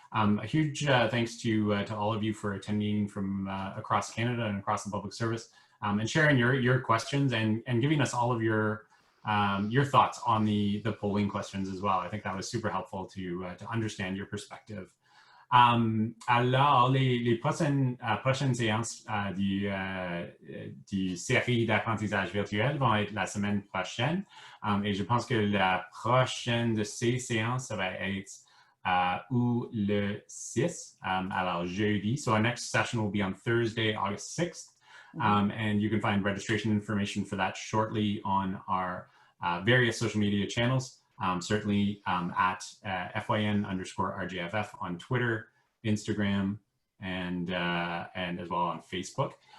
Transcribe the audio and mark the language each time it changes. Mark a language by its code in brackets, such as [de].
[en] A huge thanks to all of you for attending from across Canada and across the public service, and sharing your questions and giving us all of your thoughts on the polling questions as well. I think that was super helpful to understand your perspective. [fr] Alors, les prochaines séances du série d'apprentissage virtuel vont être la semaine prochaine. Et je pense que la prochaine de ces séances, ça va être le 6, alors jeudi. [en] So our next session will be on Thursday, August 6th. And you can find registration information for that shortly on our various social media channels. Certainly at FYN_RJFF on Twitter, Instagram, and as well on Facebook.